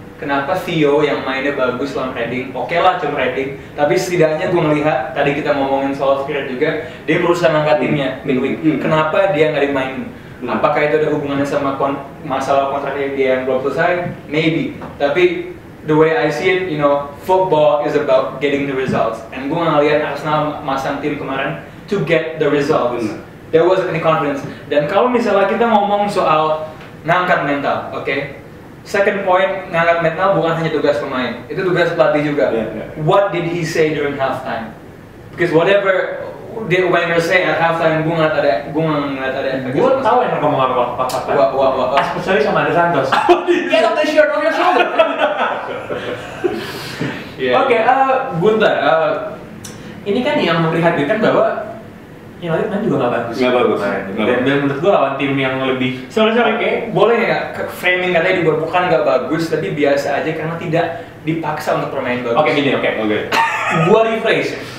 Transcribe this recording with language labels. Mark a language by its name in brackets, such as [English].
[Indonesian] Kenapa Theo yang mainnya bagus lawan Reading? Oke lah cuma Reading, tapi setidaknya gue melihat tadi kita ngomongin soal spirit juga, dia berusaha ngangkat timnya midweek. Kenapa dia nggak dimainin? Apakah itu ada hubungannya sama masalah kontraknya dia yang belum selesai? [English] Maybe. [Indonesian] Tapi [English] the way I see it, football is about getting the results. And [Indonesian] gue ngeliat Arsenal masang tim kemarin [English] to get the results. There wasn't any confidence. [Indonesian] Dan kalau misalnya kita ngomong soal ngangkat mental, second point, ngangkat mental bukan hanya tugas pemain, itu tugas pelatih juga. [English] What did he say during halftime? Because whatever did Wenger say at halftime, [Indonesian] gue ngeliat ada efek. Gue tahu yang ngomong apa. [English] Especially [Indonesian] sama Andre Santos. [English] Get off the shirt on your shoulder. Oke, Gunter. [Indonesian] ini kan yang memprihatinkan bahwa United main juga nggak bagus. Nggak bagus. Dan menurut gue lawan tim yang lebih [English] Sorry, [Indonesian] boleh nggak framing katanya juga bukan nggak bagus, tapi biasa aja karena tidak dipaksa untuk bermain bagus. Oke. Gua rephrase.